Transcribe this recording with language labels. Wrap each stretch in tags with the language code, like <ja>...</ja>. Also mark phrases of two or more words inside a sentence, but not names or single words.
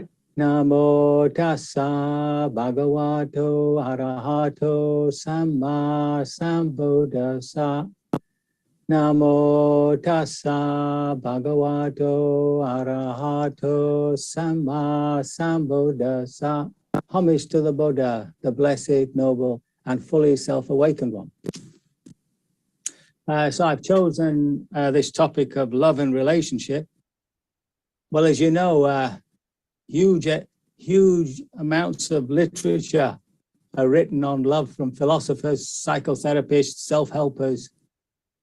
<pi>Namo tassa bhagavato arahato samma sambuddhassa. Namo tassa bhagavato arahato samma sambuddhassa.</pi> <en>Homage to the Buddha, the blessed, noble, and fully self-awakened one. So I've chosen this topic of love and relationship. Well, as you know, huge amounts of literature are written on love from philosophers, psychotherapists, self-helpers,</en>